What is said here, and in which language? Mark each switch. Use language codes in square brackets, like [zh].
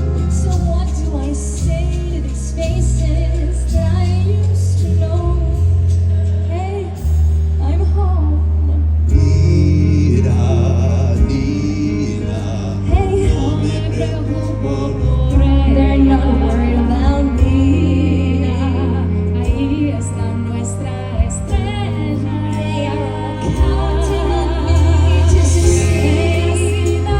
[en] So what do I say to these faces that I used to know? Hey, I'm home. Nina, Nina, Hey, [es] no me preocupo por [en] they're not worried about me. [es] Ahí está nuestra estrella. [en] They are counting on me to stay.